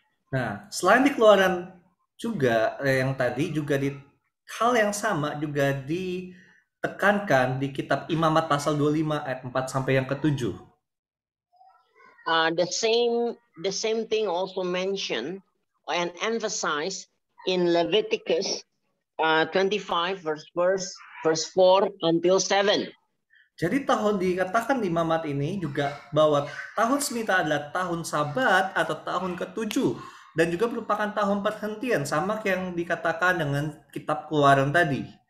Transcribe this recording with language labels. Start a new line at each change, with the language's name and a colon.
Indonesian: Nah, selain di Keluaran juga yang tadi juga di hal yang sama juga ditekankan di kitab Imamat pasal 25 ayat 4 sampai yang ke-7.
English: The same thing also mentioned and emphasized in Leviticus 25 verse 4 until 7.
Indonesian: Jadi dikatakan di Imamat ini juga bahwa tahun Smita adalah tahun Sabat atau tahun ke-7, dan juga merupakan tahun perhentian, sama kayak yang dikatakan dengan kitab Keluaran tadi.